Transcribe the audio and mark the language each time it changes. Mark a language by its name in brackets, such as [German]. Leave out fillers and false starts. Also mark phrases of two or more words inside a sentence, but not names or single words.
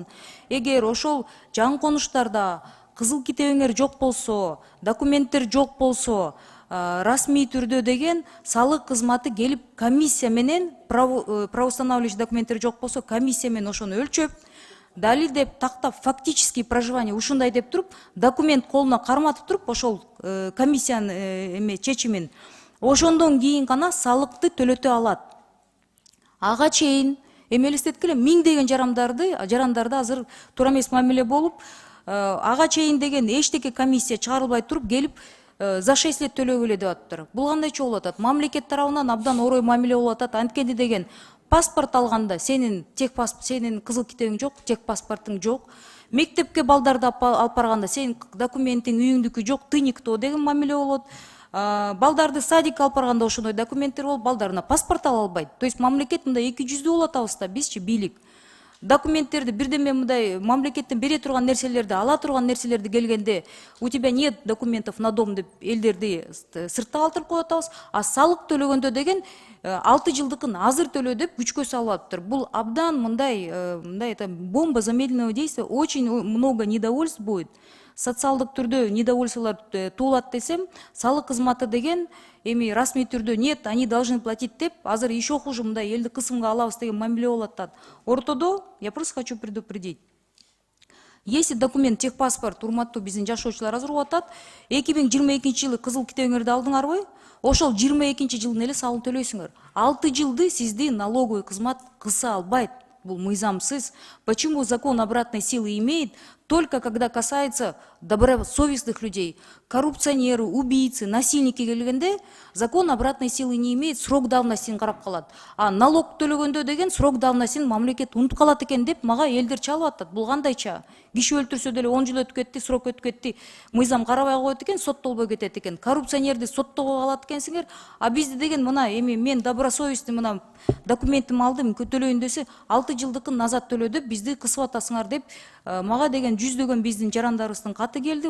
[Kyrgyz] Эгер ошол жаңы конуштарда кызыл китебиңер жок болсо, документтер жок болсо, расмий түрдө деген салык кызматы келип комиссия менен, правоустанавливающий документтер жок болсо, комиссия менен ошону өлчөп, далилдеп, тактап, [Russian] фактический проживание [Kyrgyz] ушундай деп туруп, документ колуна карматып туруп, ошол комиссиянын чечимин, ошондон кийин гана салыкты төлөтө алат. Ага чейин эми элестеткиле, миңдеген жарандарды азыр туура эмес мамиле болуп, ага чейин деген эчтеке комиссия чыгарылбай туруп келип [Russian] за 6 лет [Kyrgyz] төлөгүлө деп атыптыр. Бул кандайча болуп атат? Мамлекет тарабынан абдан орой мамиле болуп атат. Анткени деген паспорт алганда сенин кызыл китебиң жок, тех паспортуң жок. Мектепке балдарды алып барганда сенин документиң үйүңдүкү жок, [Russian] ты никто [Kyrgyz] деген мамиле болот. Балдарды садикке алып барганда ошондой документтер болуп, балдарына паспорт ала албайт. То есть мамлекет мындай 200 болуп атабыз да, бизчи бийлик. Документтерди бирдеме мындай мамлекеттен бере турган нерселерди, ала турган нерселерди келгенде, [Russian] у тебя нет документов на дом [Kyrgyz] деп элдерди сыртта калтырып коюп атабыз, а салык төлөгөндө деген 6 жылдыкын азыр төлөө деп күчкө салып атыптыр. Бул абдан мындай [Russian] бомба замедленного действия, очень много недовольств будет. [Kyrgyz] Социалдык түрдө недовольстволор туулат десем, салык кызматы деген эми расмий түрдө [Russian] нет, они должны платить [Kyrgyz] деп, азыр [Russian] еще хуже [Kyrgyz] мындай элди кысымга алабыз деген мамиле болуп атат. Ортодо, [Russian] я просто хочу предупредить. Если документ, техпаспорт, [Kyrgyz] урматтуу биздин жашоочулар азыр угуп атат, 2022 жылы кызыл китебиңерди алдыңарбы? Ошол 22 жылдын эле салык төлөйсүңөр. 6 жылды сизди налоговый кызмат кыса албайт. Бул мыйзамсыз. [Russian] Почему закон обратной силы имеет? Только когда касается добросовестных людей, коррупционеры, убийцы, насильники келгенде, закон обратной силы не имеет, срок давностин [Kyrgyz] карап калат. А налог төлөгөндө деген [Russian] срок давностин [Kyrgyz] мамлекет унутуп калат экен деп мага элдер чалып атат. Бул кандайча? Киши өлтүрсө деле 10 жыл өтүп кетти, срок өтүп кетти, мыйзам карабай коет экен, соттолбой кетет экен. Коррупционерди соттого калат экенсиңер, а бизди деген мына эми мен добросовестный мына документимди алдым, төлөйүн десе 6 жылдыкын назад төлө деп бизди кысып атасыңар деп мага деген жүздөгөн биздин жарандарыбыздын каты келди.